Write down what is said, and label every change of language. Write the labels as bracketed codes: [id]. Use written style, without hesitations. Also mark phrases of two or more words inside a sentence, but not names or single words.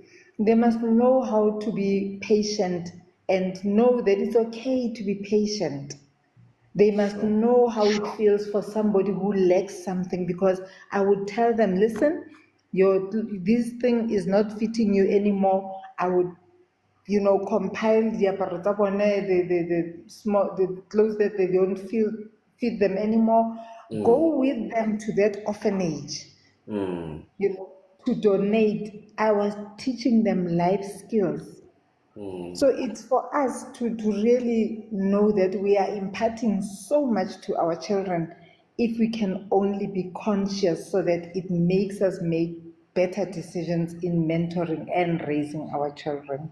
[en] They must know how to be patient and know that it's okay to be patient. They must True. know how it feels for somebody who lacks something because I would tell them, listen, this thing is not fitting you anymore. I would compile [tn] diaparo tsa bone, [en] the clothes that they don't feel fit them anymore. Go with them to that orphanage, Mm. to donate. I was teaching them life skills. So it's for us to really know that we are imparting so much to our children if we can only be conscious so that it makes us make better decisions in mentoring and raising our children.